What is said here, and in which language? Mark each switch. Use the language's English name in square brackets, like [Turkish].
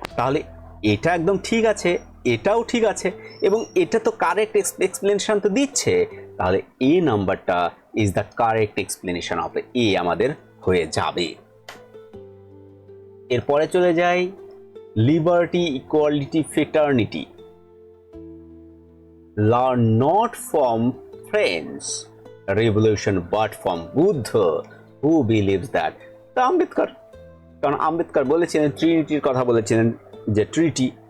[Bangla] তাহলে এটা একদম ঠিক আছে, এটাও ঠিক আছে, এবং এটা তো কারেক্ট এক্সপ্লেনেশন তো দিচ্ছে। তাহলে এ নাম্বারটা [English] is the correct explanation of A [Bangla] আমাদের হয়ে যাবে। এরপরে চলে যাই liberty, equality, fraternity. [English] Learn not from French Revolution but from Buddha who believes that. [Bangla] তা আম্বেদকর, কারণ আম্বেদকর বলেছিলেন ট্রিনিটির কথা, বলেছিলেন যে ট্রিটি